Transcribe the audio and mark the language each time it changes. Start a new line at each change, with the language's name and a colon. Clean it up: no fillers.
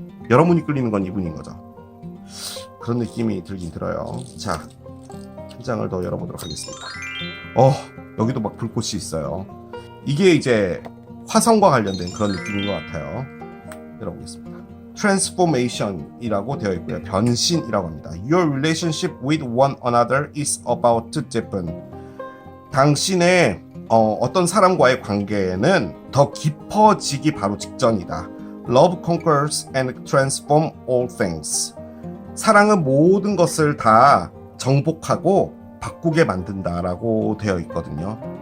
Korean: 여러분이 끌리는 건 이분인 거죠. 그런 느낌이 들긴 들어요. 자, 한 장을 더 열어보도록 하겠습니다. 여기도 막 불꽃이 있어요. 이게 이제 화성과 관련된 그런 느낌인 것 같아요. 열어보겠습니다. Transformation이라고 되어 있고요. 변신이라고 합니다.
English: Your relationship with one another is about to deepen.
Korean: 당신의 어떤 사람과의 관계는 더 깊어지기 바로 직전이다.
English: Love conquers and transforms all things.
Korean: 사랑은 모든 것을 다 정복하고 바꾸게 만든다라고 되어 있거든요.